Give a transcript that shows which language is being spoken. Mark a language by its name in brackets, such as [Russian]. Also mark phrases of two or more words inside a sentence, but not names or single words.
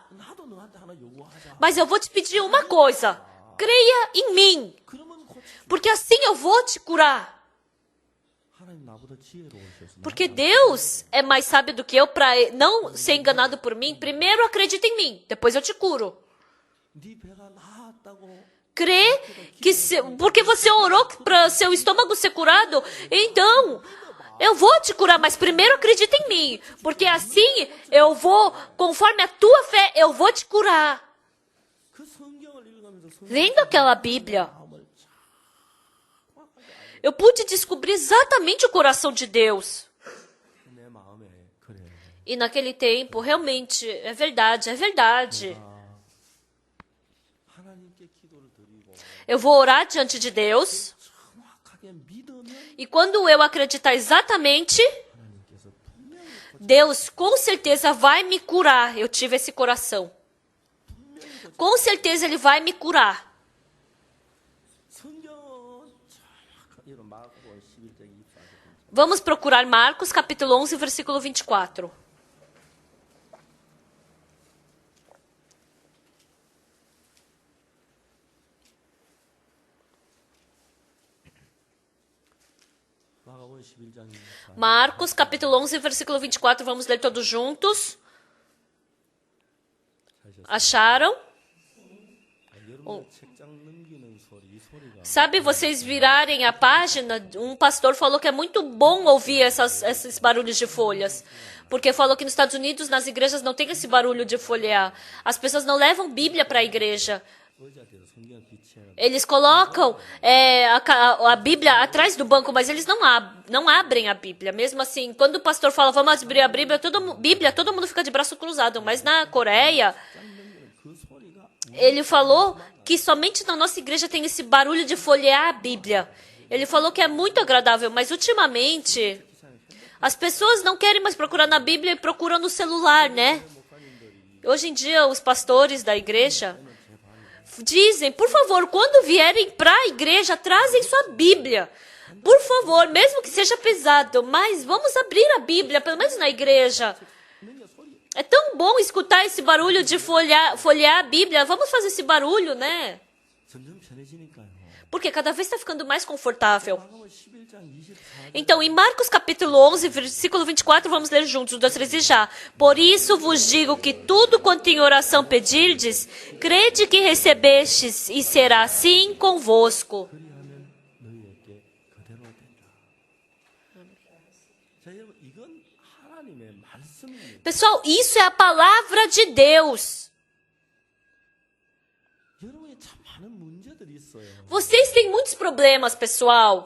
[Korean] 나도 너한테 하나 요구하자. [Portuguese] Mas eu vou te pedir uma coisa. Creia em mim. [Korean] 그러면 고쳐줄게. [Portuguese] Porque assim eu vou te curar. [Korean] 하나님 나보다 지혜로우셔서 [Portuguese] Porque Deus é mais sábio do que eu para não ser enganado por mim. Primeiro acredita em mim, depois eu te curo. [Korean] 네 배가 나았다고 [Portuguese] Crê que porque você orou para seu estômago ser curado, então eu vou te curar, mas primeiro acredita em mim, porque assim eu vou, conforme a tua fé, eu vou te curar. [Korean] 그 성경을 읽으면서 성경 [Portuguese] Lendo aquela Bíblia, [Korean] 마음을 [Portuguese] eu pude descobrir exatamente o coração de Deus. [Korean] 내 마음에 그래. [Portuguese] E naquele tempo, realmente, é verdade, é verdade. [Korean] 하나님께 기도를 드리고 [Portuguese] Eu vou orar diante de Deus, [Korean] 정확하게 믿으면 [Portuguese] e quando eu acreditar exatamente, [Korean] 하나님께서 분명히 [Portuguese] Deus com certeza vai me curar. Eu tive esse coração. Com certeza Ele vai me curar. [Korean] 성경은 정확하게 이런 마가복음 11장 24절. [Portuguese] Vamos procurar Marcos capítulo 11, versículo 24. [Korean] 마가복음 11장 24절. [Portuguese] Marcos capítulo 11, versículo 24. Vamos ler todos juntos. Acharam? [Korean] 여러분 책장 넘기는 소리, 이 소리가 [Portuguese] Sabe, vocês virarem a página, um pastor falou que é muito bom ouvir esses barulhos de folhas. Porque falou que nos Estados Unidos, nas igrejas, não tem esse barulho de folhear. As pessoas não levam Bíblia para a igreja. [Korean] 의자대로 성경을 비치해라. [Portuguese] Eles colocam a Bíblia atrás do banco, mas eles não abrem a Bíblia. Mesmo assim, quando o pastor fala, vamos abrir a Bíblia, todo mundo fica de braço cruzado. Mas na Coreia, [Korean] 그 소리가 [Portuguese] ele falou que somente na nossa igreja tem esse barulho de folhear a Bíblia. Ele falou que é muito agradável, mas ultimamente as pessoas não querem mais procurar na Bíblia e procuram no celular, né? Hoje em dia, os pastores da igreja dizem, por favor, quando vierem para a igreja, trazem sua Bíblia. Por favor, mesmo que seja pesado, mas vamos abrir a Bíblia, pelo menos na igreja. É tão bom escutar esse barulho de folhear a Bíblia. Vamos fazer esse barulho, né? [Korean] 점점 편해지니까요. [Portuguese] Porque cada vez está ficando mais confortável. [Korean] 마가복음 11장 24절 [Portuguese] Então, em Marcos capítulo 11, versículo 24, vamos ler juntos, 1, 2, 3 e já. Por isso vos digo que tudo quanto em oração pedirdes, crede que recebestes e será assim convosco. [Korean] 그리하면 너희에게 그대로 된다. 자, 여러분 이건 하나님의 말씀입니다. [Portuguese] Pessoal, isso é a palavra de Deus. [Korean] 여러분이 참 많은 문제들이 있어요. [Portuguese] Vocês têm muitos problemas, pessoal.